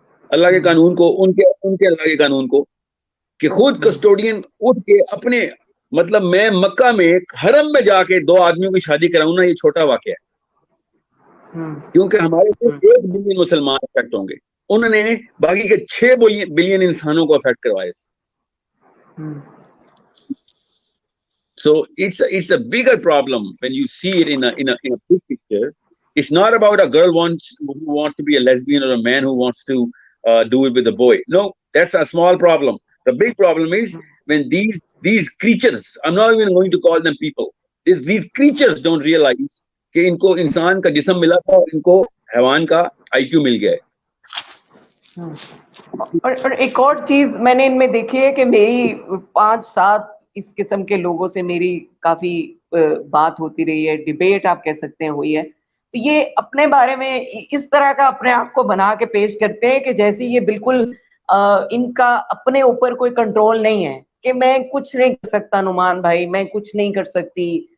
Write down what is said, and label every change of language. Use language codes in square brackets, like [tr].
[ur] اللہ کے قانون کو, ان کے اللہ کے قانون کو, کہ خود کسٹوڈین اٹھ کے اپنے, مطلب میں مکہ میں حرم میں جا کے 2 آدمیوں کی شادی کراؤں نا, یہ چھوٹا واقعہ ہے, کیونکہ ہمارے صرف 1 بلین مسلمان افیکٹ ہوں گے, انہوں نے باقی کے 6 بلین انسانوں کو افیکٹ کروائے. [en] So it's a bigger problem when you see it in a big picture. It's not about a girl who wants to be a lesbian or a man who wants to do it with a boy. No, that's a small problem. The big problem is when these creatures, I'm not even going to call them people, these creatures don't realize [ur] کہ ان کو انسان کا جسم ملا تھا اور ان کو حیوان کا IQ مل گیا ہے. اور ایک اور چیز میں نے ان میں دیکھی ہے کہ میری 5-7 اس قسم کے لوگوں سے میری کافی بات ہوتی رہی ہے, ڈیبیٹ آپ کہہ سکتے ہیں ہوئی ہے. تو یہ اپنے بارے میں اس طرح کا اپنے آپ کو بنا کے پیش کرتے ہیں کہ جیسے یہ بالکل ان کا اپنے اوپر کوئی کنٹرول نہیں ہے, کہ میں کچھ نہیں کر سکتا نعمان بھائی, میں کچھ نہیں کر سکتی.